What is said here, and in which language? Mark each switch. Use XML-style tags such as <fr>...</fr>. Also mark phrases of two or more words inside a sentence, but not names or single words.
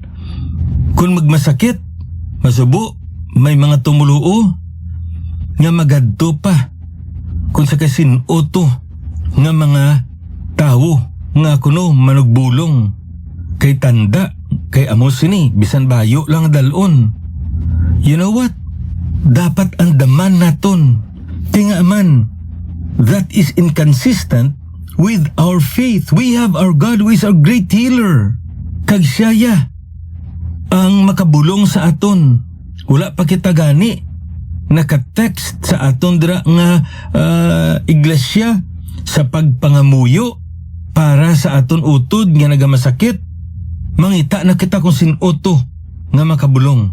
<hil>Kung magmasakit, masubo, may mga tumuluo nga magadto pa. Kung sa kasinuto nga mga tao nga kuno manugbulong kay tanda, kay amo sini, bisan bayo lang dalon.</hil> <en>You know what?</en> <hil>Dapat andaman naton. Kaya man,</hil> <en>that is inconsistent with our faith. We have our God who is our great healer.</en> <hil>Kag siya ang makabulong sa aton. Wala pa kita gani naka-text sa aton dira nga iglesia sa pagpangamuyo para sa aton utod nga nagamasakit. Mangita na kita kung sinuto nga makabulong.</hil>